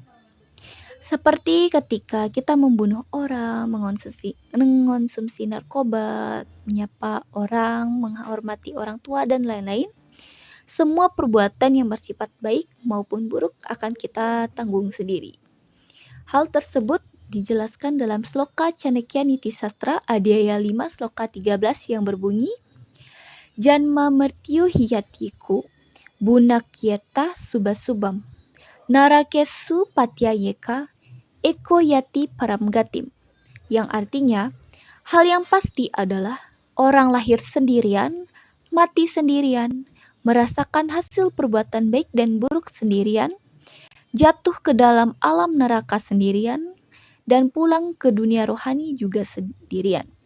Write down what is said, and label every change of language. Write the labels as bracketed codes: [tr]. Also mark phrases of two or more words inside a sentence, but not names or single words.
[id] Seperti ketika kita membunuh orang, mengonsumsi narkoba, menyapa orang, menghormati orang tua, dan lain-lain. Semua perbuatan yang bersifat baik maupun buruk akan kita tanggung sendiri. Hal tersebut dijelaskan dalam Sloka Chanakya Niti Sastra Adhyaya 5 Sloka 13 yang berbunyi, [sa] Janma mertyu hiyatiku, bunakyeta subasubam, narakesu patyayeka, eko yati paramgatim, [id] yang artinya, hal yang pasti adalah orang lahir sendirian, mati sendirian, merasakan hasil perbuatan baik dan buruk sendirian, jatuh ke dalam alam neraka sendirian, dan pulang ke dunia rohani juga sendirian.